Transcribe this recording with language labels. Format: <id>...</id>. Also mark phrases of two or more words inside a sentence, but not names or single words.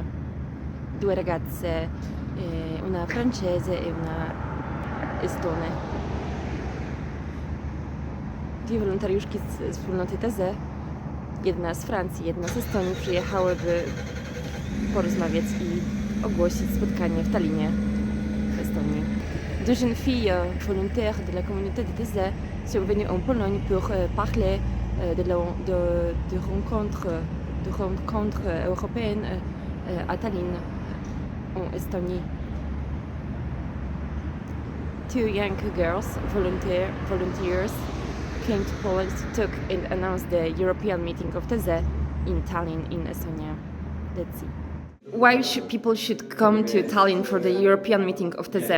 <it>Due ragazze, una francese e una estone.</it> <pl>Dwie wolontariuszki z wspólnoty Taizé, jedna z Francji, jedna z Estonii, przyjechały, by porozmawiać i ogłosić spotkanie w Tallinie, w Estonii.</pl> <fr>Deux jeunes filles volontaires de la communauté de Taizé sont venues en Pologne pour parler de rencontres européennes à Tallinn, en Estonie.</fr> <en>Two young girls, volunteers, came to Poland to talk and announce the European meeting of Taizé in Tallinn, in Estonia. Let's see. Why people should come to Tallinn for the European meeting of Taizé?</en>